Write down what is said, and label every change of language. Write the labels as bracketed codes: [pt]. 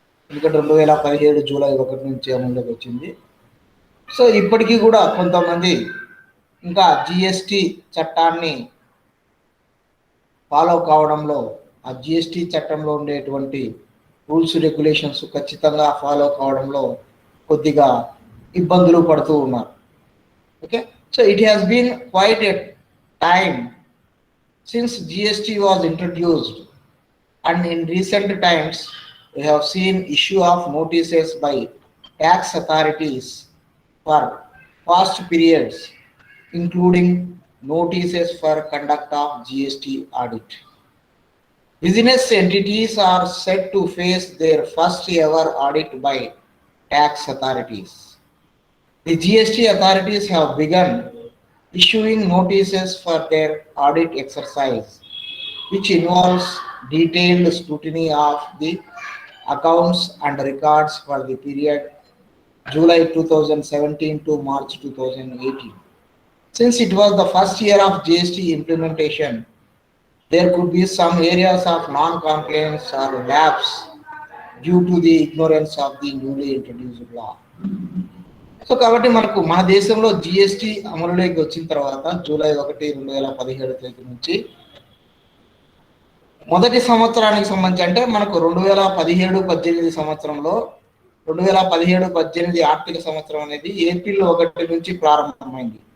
[te] ఎందుకంటే 2017 జూలై 1 నుంచి అమలులోకి వచ్చింది. సో ఇప్పటికీ కూడా కొంతమంది ఇంకా జిఎస్టి చట్టాన్ని ఫాలో కావడంలో, ఆ జిఎస్టి చట్టంలో ఉండేటువంటి రూల్స్ రెగ్యులేషన్స్ ఖచ్చితంగా ఫాలో కావడంలో కొద్దిగా ఇబ్బందులు పడుతూ ఉన్నారు. [en] Okay, so it has been quite a time since GST was introduced, and in recent times we have seen issue of notices by tax authorities for past periods, including notices for conduct of GST audit. Business entities are set to face their first ever audit by tax authorities. The GST authorities have begun issuing notices for their audit exercise, which involves detailed scrutiny of the accounts and records for the period July 2017 to March 2018. Since it was the first year of GST implementation, there could be some areas of non-compliance or lapse due to the ignorance of the newly introduced law. [te] So కాబట్టి మనకు మన దేశంలో GST అమలులోకి వచ్చిన తర్వాత July 1, 2017 తేదీ నుంచి మొదటి సంవత్సరానికి సంబంధించి అంటే మనకు 2017-18 సంవత్సరంలో 2017-18 ఆర్థిక సంవత్సరం అనేది ఏప్రిల్ 1 నుంచి ప్రారంభమైంది.